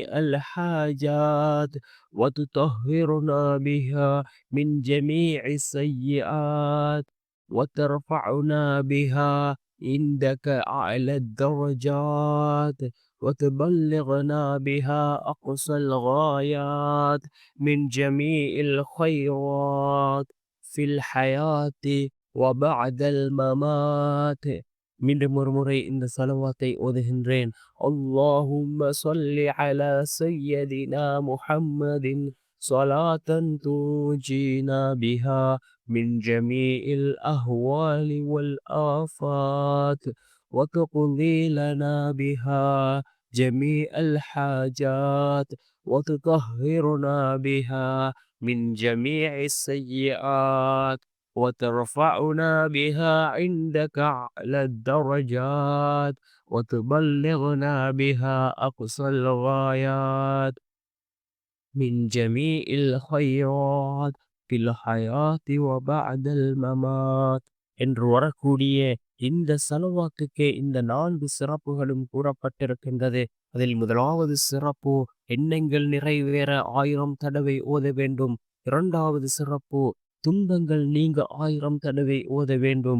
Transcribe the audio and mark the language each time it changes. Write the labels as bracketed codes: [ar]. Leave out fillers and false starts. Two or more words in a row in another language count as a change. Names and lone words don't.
[ar] الحاجات وتطهرنا بها من جميع السيئات وترفعنا بها عندك أعلى الدرجات وتبلغنا بها أقصى الغايات من جميع الخيرات في الحياة وبعد الممات. [ta] மீண்டும் ஒரு முறை இந்த ஸலவாத்தை ஓதுகின்றேன். [ar] اللهم صل على سيدنا محمد صلاة تنجينا بها من جميع الأهوال والآفات وتقضي لنا بها جميع الحاجات وتطهرنا بها من جميع السيئات وترفعنا بها عندك أعلى الدرجات وتبلغنا بها أقصى الغايات من جميع الخيرات في الحياة وبعد الممات. [ta] என்று வரக்கூடிய இந்த ஸலவாத்துக்கே இந்த 4 சிறப்புகளும் கூறப்பட்டிருக்கின்றது. அதில் முதலாவது சிறப்பு, எண்ணங்கள் நிறைவேற 1000 தடவை ஓத வேண்டும். 2வது சிறப்பு, துன்பங்கள் நீங்க 1000 தடவை ஓத வேண்டும்.